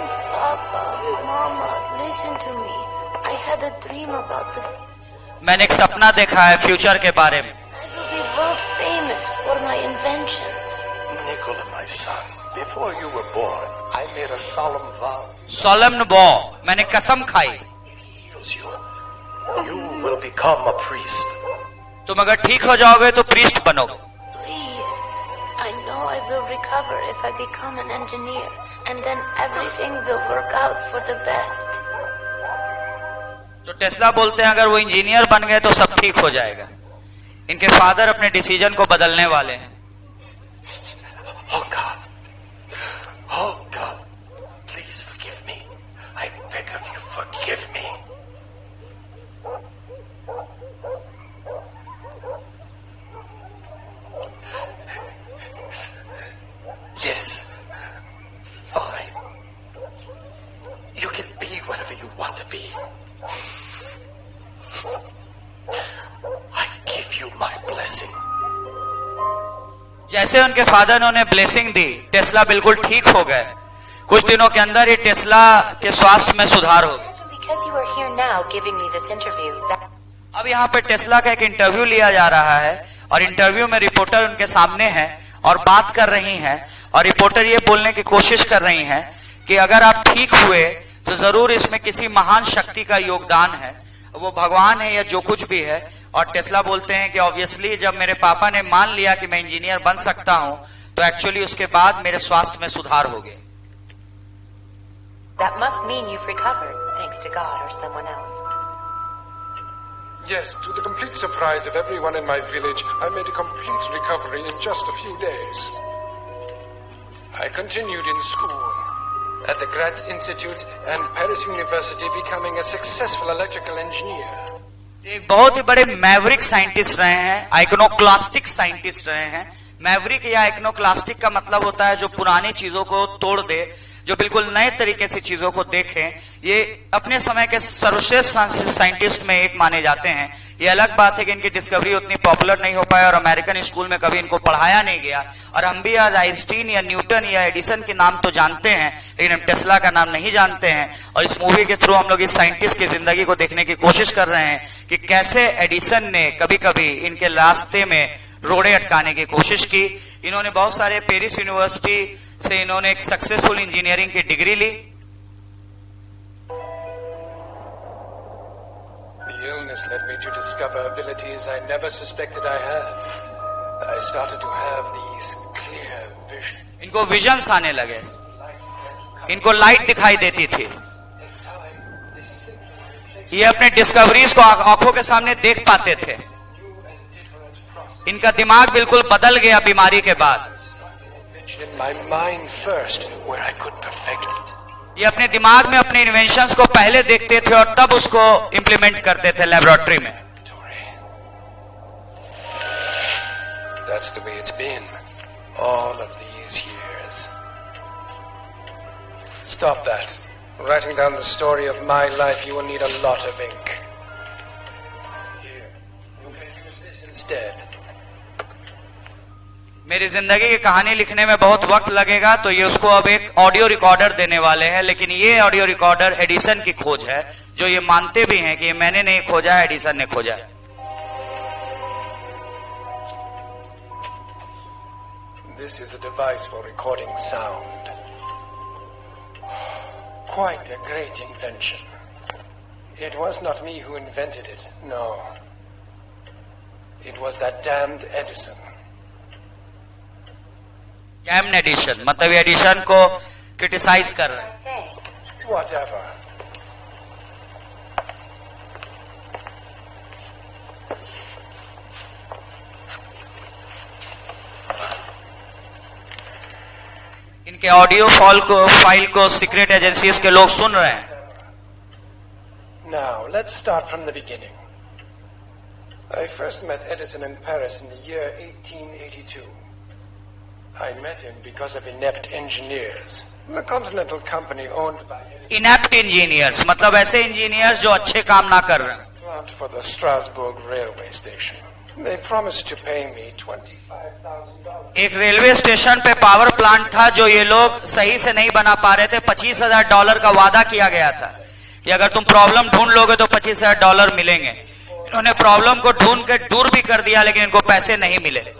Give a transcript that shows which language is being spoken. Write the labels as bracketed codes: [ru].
[en] Papa, Mama, listen to me. I had a dream about the... [hi] मैंने एक सपना देखा है फ्यूचर के बारे में। [en] I will be world famous for my inventions. Nicola, my son, before you were born, I made a solemn vow. Solemn vow, [hi] मैंने कसम खाई। [en] Heals you. You will become a priest. [hi] तुम अगर ठीक हो जाओगे तो प्रीस्ट बनोगे। [en] Please, I know I will recover if I become an engineer, and then everything will work out for the best. [hi] तो टेस्ला बोलते हैं अगर वो इंजीनियर बन गए तो सब ठीक हो जाएगा। इनके फादर अपने डिसीजन को बदलने वाले हैं। [en] Oh God, please forgive me. I beg of you, forgive me. Yes, fine. You can be whatever you want to be. I give you my blessing. [hi] जैसे उनके फादर ने उन्हें ब्लेसिंग दी, टेस्ला बिल्कुल ठीक हो गए। कुछ दिनों के अंदर ही टेस्ला के स्वास्थ्य में सुधार हो गया। [en] Because you are here now giving me this interview, [hi] अब यहाँ पे टेस्ला का एक इंटरव्यू लिया जा रहा है और इंटरव्यू में रिपोर्टर उनके सामने है और बात कर रही हैं और रिपोर्टर ये बोलने की कोशिश कर रही हैं कि अगर आप ठीक हुए तो जरूर इसमें किसी महान शक्ति का योगदान है, वो भगवान है या जो कुछ भी है। और टेस्ला बोलते हैं कि ऑब्वियसली जब मेरे पापा ने मान लिया कि मैं इंजीनियर बन सकता हूं तो एक्चुअली उसके बाद मेरे स्वास्थ्य में सुधार हो गया। [en] that must mean you've recovered, thanks to God or someone else. Yes, to the complete surprise of everyone in my village, I made a complete recovery in just a few days. I continued in school at the Graz Institute and Paris University, becoming a successful electrical engineer. [hi] एक बहुत ही बड़े Maverick scientist रहे हैं, आइकनोक्लास्टिक scientist रहे हैं। Maverick या आइकनोक्लास्टिक का मतलब होता है जो पुरानी चीजों को तोड़ दे, जो बिल्कुल नए तरीके से चीजों को देखें। ये अपने समय के सर्वश्रेष्ठ साइंटिस्ट में एक माने जाते हैं। ये अलग बात है कि इनकी डिस्कवरी उतनी पॉपुलर नहीं हो पाया और अमेरिकन स्कूल में कभी इनको पढ़ाया नहीं गया। और हम भी आज आइंस्टीन या न्यूटन या एडिसन के नाम तो जानते हैं, लेकिन हम टेस्ला का नाम नहीं जानते हैं। और इस मूवी के थ्रू हम लोग इस साइंटिस्ट की जिंदगी को देखने की कोशिश कर रहे हैं कि कैसे एडिसन ने कभी कभी इनके रास्ते में रोड़े अटकाने की कोशिश की। इन्होंने बहुत सारे पेरिस यूनिवर्सिटी से इन्होंने एक सक्सेसफुल इंजीनियरिंग की degree Lee. [en] The illness led me to discover abilities I never suspected I had. I started to have these clear visions. [hi] इनको विजन्स आने लगे, इनको लाइट दिखाई देती थी। ये अपने डिस्कवरीज को आंखों के सामने देख पाते थे। इनका दिमाग बिल्कुल बदल गया बीमारी के बाद। [en] In my mind first, where I could perfect it. [hi] ये अपने दिमाग में अपने इन्वेंशंस को पहले देखते थे और तब उसको इंप्लीमेंट करते थे लेबोरेटरी में। [en] That's the way it's been all of these years. Stop that. Writing down the story of my life, you will need a lot of ink. Here, you can use this instead. [hi] मेरी जिंदगी की कहानी लिखने में बहुत वक्त लगेगा, तो ये उसको अब एक ऑडियो रिकॉर्डर देने वाले हैं। लेकिन ये ऑडियो रिकॉर्डर एडिसन की खोज है, जो ये मानते भी हैं कि ये मैंने नहीं खोजा, एडिसन ने खोजा है। [en] This is a device for recording sound. Quite a great invention. It was not me who invented it, no. It was that damned Edison. [hi] Cam addition मतलब एडिशन को क्रिटिसाइज कर रहे हैं। [en] Whatever. [hi] इनके ऑडियो फाइल को secret agencies के लोग सुन रहे हैं। [en] Now, let's start from the beginning. I first met Edison in Paris in the year 1882. I met him because of inept engineers. The Continental Company owned by inept engineers [hi] मतलब ऐसे engineers जो अच्छे काम ना कर रहे हैं। [en] plant for the Strasbourg railway station. They promised to pay me $25,000. [hi] एक रेलवे स्टेशन पे पावर प्लांट था जो ये लोग सही से नहीं बना पा रहे थे। $25,000 का वादा किया गया था कि अगर तुम प्रॉब्लम ढूंढ लोगे तो $25,000 मिलेंगे। इन्होंने प्रॉब्लम को ढूंढ के दूर भी कर दिया लेकिन इनको पैसे नहीं मिले।